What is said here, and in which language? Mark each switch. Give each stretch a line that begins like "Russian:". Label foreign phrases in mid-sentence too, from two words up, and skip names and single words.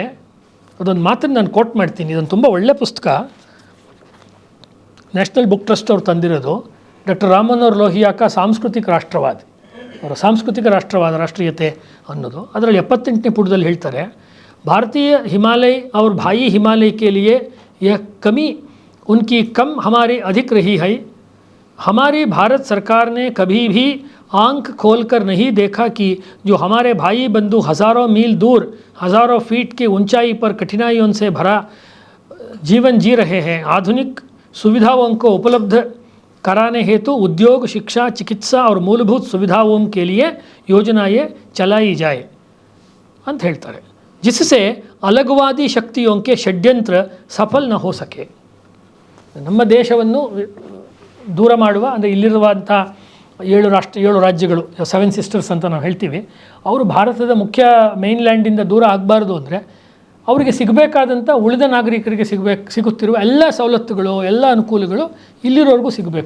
Kannada: ಅದೊಂದು ಮಾತನ್ನು ನಾನು ಕೋಟ್ ಮಾಡ್ತೀನಿ. ಇದೊಂದು ತುಂಬ ಒಳ್ಳೆಯ ಪುಸ್ತಕ, ನ್ಯಾಷನಲ್ ಬುಕ್ ಟ್ರಸ್ಟ್ ಅವರು ತಂದಿರೋದು. ಡಾಕ್ಟರ್ ರಾಮಮನೋಹರ್ ಲೋಹಿಯಾ ಕಾ ಸಾಂಸ್ಕೃತಿಕ ರಾಷ್ಟ್ರವಾದ, ಅವರ ಸಾಂಸ್ಕೃತಿಕ ರಾಷ್ಟ್ರವಾದ, ರಾಷ್ಟ್ರೀಯತೆ ಅನ್ನೋದು. ಅದರಲ್ಲಿ 78ನೇ ಪುಟದಲ್ಲಿ ಹೇಳ್ತಾರೆ, ಭಾರತೀಯ ಹಿಮಾಲಯ
Hindi: और भाई हिमालय के लिए यह कमी उनकी कम हमारे अधिक रही है. हमारी भारत सरकार ने कभी भी आंख खोलकर नहीं देखा कि जो हमारे भाई बंधु हज़ारों मील दूर, हज़ारों फीट की ऊंचाई पर कठिनाइयों से भरा जीवन जी रहे हैं, आधुनिक सुविधाओं को उपलब्ध कराने हेतु उद्योग, शिक्षा, चिकित्सा और मूलभूत सुविधाओं के लिए योजनाएं चलाई जाए
Kannada: ಅಂತ ಹೇಳ್ತಾರೆ.
Hindi: जिससे अलगवादी शक्तियों के षड्यंत्र सफल न हो सके.
Kannada: ನಮ್ಮ ದೇಶವನ್ನು ದೂರ ಮಾಡುವ, ಅಂದರೆ ಇಲ್ಲಿರುವಂಥ 7 ರಾಜ್ಯಗಳು, 7 ಸಿಸ್ಟರ್ಸ್ ಅಂತ ನಾವು ಹೇಳ್ತೀವಿ, ಅವರು ಭಾರತದ ಮುಖ್ಯ ಮೇನ್ಲ್ಯಾಂಡಿಂದ ದೂರ ಆಗಬಾರ್ದು ಅಂದರೆ ಅವರಿಗೆ ಸಿಗಬೇಕಾದಂಥ ಉಳಿದ ನಾಗರಿಕರಿಗೆ ಸಿಗುತ್ತಿರುವ ಎಲ್ಲ ಸವಲತ್ತುಗಳು, ಎಲ್ಲ ಅನುಕೂಲಗಳು ಇಲ್ಲಿರೋರಿಗೂ ಸಿಗಬೇಕು.